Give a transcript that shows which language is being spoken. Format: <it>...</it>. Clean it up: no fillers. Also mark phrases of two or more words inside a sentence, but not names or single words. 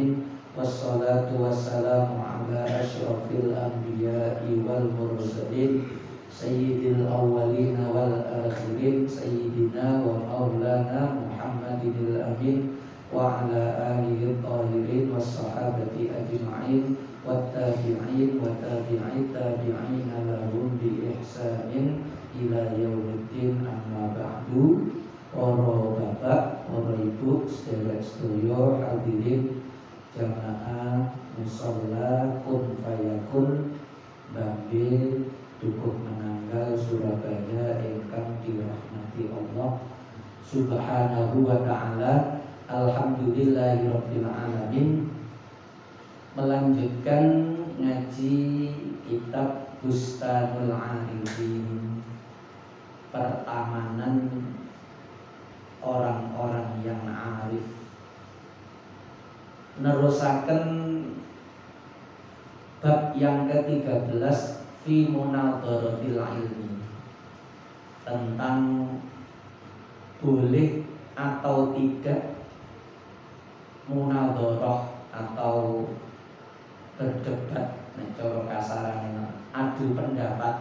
<ar>والصلاة والسلام على أشرف الأنبياء والمرسلين سيد الأولين والآخرين سيدنا ومولانا محمد الأمين وعلى آله الطاهرين والصحابة أجمعين والتابعين وتابعي التابعين لهم بإحسان إلى يوم الدين. أما بعد.</ar> <jv>Para bapak, para ibu, sedherek-sedherek hadirin jamaah musalla kun fayakun Bambil Dukuh Menanggal Surabaya ingkang dirahmati Allah</jv> <ar>سبحانه وتعالى. الحمد لله رب العالمين.</ar> <id>Melanjutkan ngaji kitab Bustanul Arifin, pertamanan orang-orang yang arif. Nerusaken bab yang ke-13</id> <ar>في مناظرة العلم,</ar> <id>tentang boleh atau tidak munadharah atau berdebat,</id> <jv>cara kasarane adu pendapat.</jv>